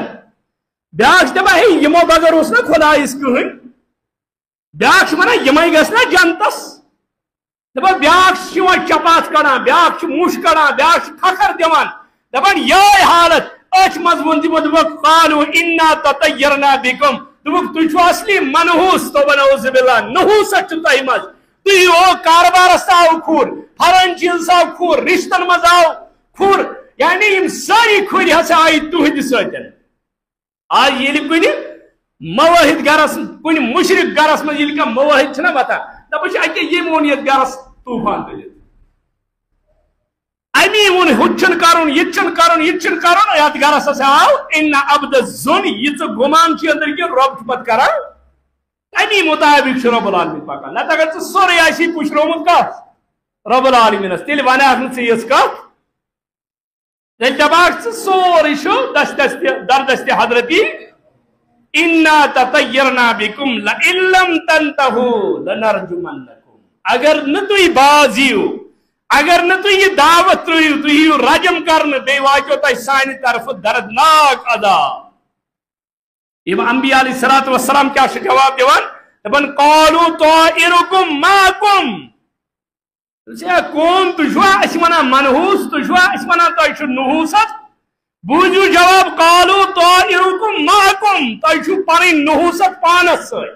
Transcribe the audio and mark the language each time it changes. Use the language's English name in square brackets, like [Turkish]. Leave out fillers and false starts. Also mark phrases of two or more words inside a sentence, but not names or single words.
[Kashmiri] بیاکھ چھُ دپان ہے یمو بغٲر اوس نا خۄدایس کٕہٕنۍ. بیاکھ چھُ ونان یمے گژھِ نا جنتس. دپان بیاکھ چھُ یِوان چپاتھ کڑان، بیاکھ چھُ موش کڑان، بیاکھ چھُ ٹھکر دِوان. دپان یِہوٚے حالت. أتھۍ منٛز ووٚن تِمو دوٚپُکھ [Arabic] قالوا انا تطیرنا بکم، [Kashmiri] دوٚپُکھ تُہۍ چھِو اصلی منحوس. دوٚپُن [Arabic] اعوذ باللہ، [Kashmiri] نحوست چھُ تۄہہِ منٛز. تُہۍ ہو کاربارس آو کھُر، پھرن چیٖز آو کھُر، رشتن منٛز آو کھُر. یعنی یم سٲری کھُرۍ ہسا آیہِ تُہنٛدِ سۭتۍ. آز ییٚلہِ کُنہِ مواحد گرس، کُنہِ مشرک گرس منٛز ییٚلہِ کانٛہہ مواحد چھُنہ وتھان، دپان چھِ اکے ییٚمۍ اوٚن یتھ گرس طوٗفان تُلِتھ، امی ووٚن ہُتہِ چھُنہٕ کرُن، یہِ تہِ چھُنہٕ کرُن، یہِ تہِ چھُنہٕ کرُن. یتھ گرس ہسا آو [Arabic] ان عبد ظن، [Kashmiri] یہِ ژٕ گُمان چھُ أنٛدرۍ کِنۍ رۄب چھُ پتہٕ کران امی مطابق چھُ رۄب العالمیٖن پکان. نتہٕ اگر ژٕ سورُے آسی پُشرومُت کتھ رۄب العالمیٖنس، تیٚلہِ ونکھ نہٕ ژٕ یِژھ کتھ، تیٚلہِ دپاکھ ژٕ سورُے چھُ دردست حضرتی [Arabic] انا تطیرنا بکم لئن لم تنتہوا لنرجمنکم. [Kashmiri] اگر نہٕ تُہۍ باز یِیِو، اگر نہٕ تُہۍ یہِ دعوت ترٛٲیِو، تُہۍ یِیِو رجم کرنہٕ، بیٚیہِ واتیو تۄہہِ سانہِ طرفہٕ دردناک عذاب. یم انبیاء [Arabic] علیہ الصلوۃ والسلام [Kashmiri] کیا چھِ جواب دِوان؟ دپان [Arabic] قالوا طائرکم معکم. [Kashmiri] قوم تُہۍ چھُوا أسۍ ونان منحوس، تُہۍ چھُوا أسۍ ونان تۄہہِ چھُ نحوست؟ بوٗزِو جواب [Arabic] قالوا طائرکم معکم، [Kashmiri] تۄہہِ چھُو پنٕنۍ نحوست پانس سۭتۍ.